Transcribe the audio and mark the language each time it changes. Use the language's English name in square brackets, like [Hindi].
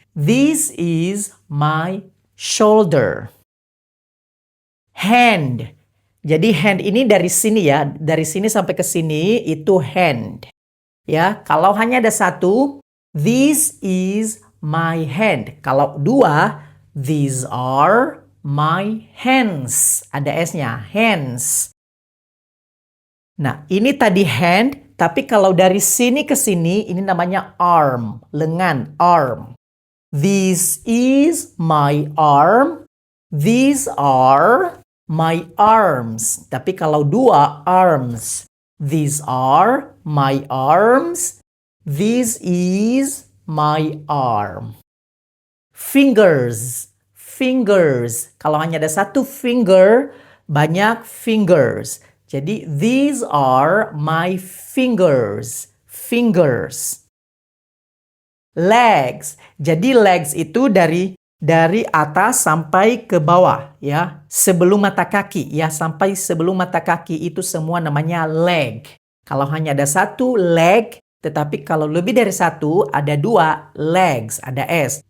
[English] This is my shoulder. Hand, [Indonesian] Jadi hand ini dari sini ya, dari sini sampai ke sini itu hand. Ya, kalau hanya ada satu, this is my hand. [English] Kalau dua, these are my hands. [Indonesian] Ada S-nya, hands. Nah, ini tadi hand, tapi kalau dari sini ke sini, ini namanya arm, lengan, arm. [English] This is my arm. These are my arms. Tapi kalau dua, arms. These are my arms. This is my arm. Fingers. [Indonesian] Fingers. Kalau hanya ada satu finger, banyak fingers. [English] Jadi, these are my fingers. Fingers. Legs. [Indonesian] Jadi, legs itu dari atas sampai ke bawah ya, sebelum mata kaki ya, sampai sebelum mata kaki itu semua namanya leg. Kalau hanya ada satu leg, tetapi kalau lebih dari satu ada dua legs, ada S.